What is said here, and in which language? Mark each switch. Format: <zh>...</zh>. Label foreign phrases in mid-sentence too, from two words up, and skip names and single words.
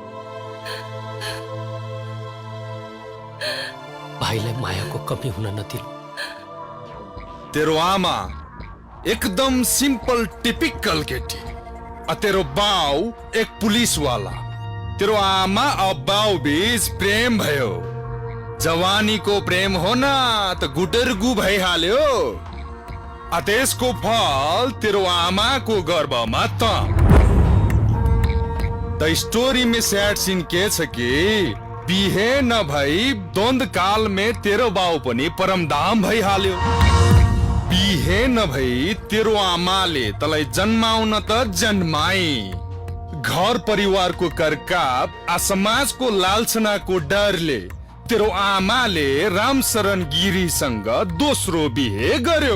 <ne>भाइलाई मायाको कमी हुन नदिनु। तेरो आमा एकदम</ne> <en>simple typical</en> <ne>केटी। तेरो बाउ एक पुलिस वाला। तेरो आमा और बाउ बीच प्रेम भयो। जवानी को</ne> <hi>प्रेम होना तो</hi> <ne>गुटरगु भइहाल्यो। त्यसको फल तेरो आमा को गर्भमा त।</ne> <en>the story</en> <ne>में</ne> <en>sad scene</en> <ne>के छ कि बिहे न भई द्वंद काल में तेरो बाउ पनि परमधाम भइहाल्यो। बिहे न भई तेरो आमाले तलाई जन्माउन त जन्माई। घर परिवार को करकाप आ समाज को लालसना को डरले तेरो आमाले रामशरण गिरीसँग दोस्रो बिहे गर्यो।</ne>